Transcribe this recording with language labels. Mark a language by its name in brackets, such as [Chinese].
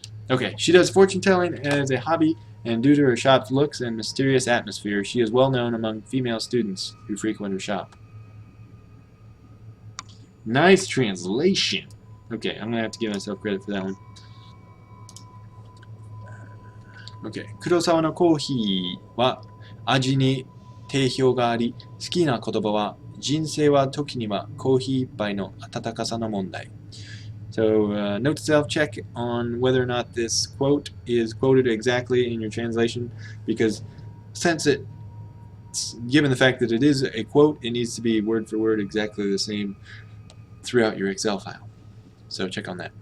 [English] Okay, she does fortune telling as a hobby, and due to her shop's looks and mysterious atmosphere, she is well known among female students who frequent her shop. Nice translation. Okay, I'm gonna have to give myself credit for that one. [Japanese] Okay, 黒沢のコーヒーは味に定評があり、好きな言葉は人生は時にはコーヒー一杯の温かさの問題. [English] So, note to self, check on whether or not this quote is quoted exactly in your translation, because since given the fact that it is a quote, it needs to be word for word exactly the same throughout your Excel file. So check on that.